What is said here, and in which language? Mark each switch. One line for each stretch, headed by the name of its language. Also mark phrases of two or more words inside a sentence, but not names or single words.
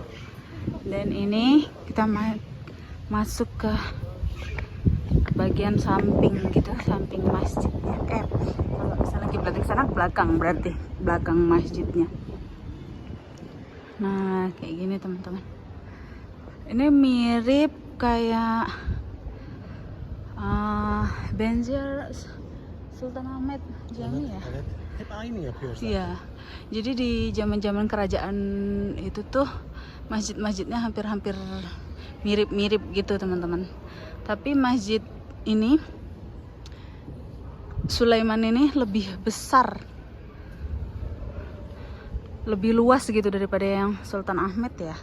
Indonesian: Dan ini kita masuk ke bagian samping gitu, samping masjidnya. Kalau misalnya kiblat ke sana belakang, berarti belakang masjidnya. Nah kayak gini teman-teman. Ini mirip kayak Benzer Sultan Ahmed Jami ya.
Turkish: Hep aynı yapıyor zaten.
Indonesian: Iya. Jadi di zaman-zaman kerajaan itu tuh masjid-masjidnya hampir-hampir mirip-mirip gitu teman-teman. Tapi masjid ini Sulaiman ini lebih besar, lebih luas gitu daripada yang Sultan Ahmed ya.